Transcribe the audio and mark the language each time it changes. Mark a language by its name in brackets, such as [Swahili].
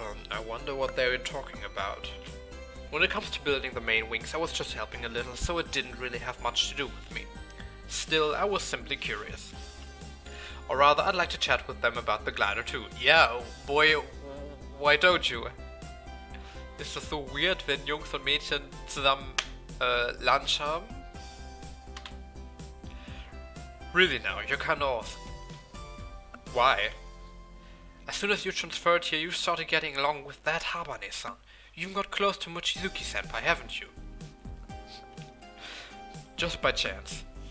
[English] I wonder what they were talking about. When it comes to building the main wings, I was just helping a little, so it didn't really have much to do with me. Still, I was simply curious. Or rather, I'd like to chat with them about the glider too. Yeah, boy, why don't you? [German] Ist das so weird, wenn Jungs und Mädchen zusammen Lunch haben? [English] Really now, you're kinda awesome. Why? As soon as you transferred here, you started getting along with that Habane-san. You even got close to Mochizuki-senpai, haven't you? Just by chance.